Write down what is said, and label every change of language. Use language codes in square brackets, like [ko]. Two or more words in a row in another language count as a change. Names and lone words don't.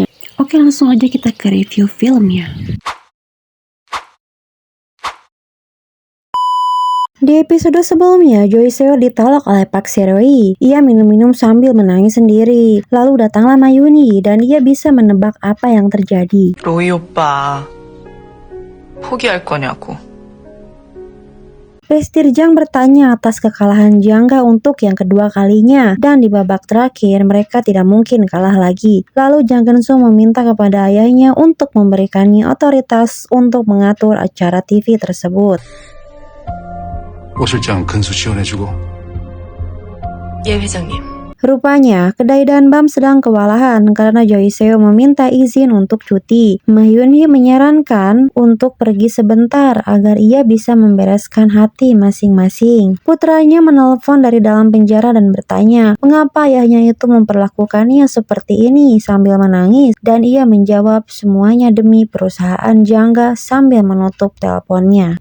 [id] Oke, langsung aja kita ke review filmnya. Di episode sebelumnya, Choi Seo ditolak oleh Park Se-roi. Ia minum-minum sambil menangis sendiri. Lalu datanglah Mayuni dan ia bisa menebak apa yang terjadi. [ko] 로이 오빠, 포기할 거냐고. [id] Prestige Jang bertanya atas kekalahan Jangga untuk yang kedua kalinya, dan di babak terakhir mereka tidak mungkin kalah lagi. Lalu Jang Geun-soo meminta kepada ayahnya untuk memberikannya otoritas untuk mengatur acara TV tersebut. [ko] 오 실장 근수 지원해주고. 예, 회장님. [id] Rupanya, kedai Danbam sedang kewalahan karena Choi Seo meminta izin untuk cuti. Mayuni menyarankan untuk pergi sebentar agar ia bisa membereskan hati masing-masing. Putranya menelpon dari dalam penjara dan bertanya, mengapa ayahnya itu memperlakukannya seperti ini sambil menangis, dan ia menjawab semuanya demi perusahaan Jangga sambil menutup teleponnya.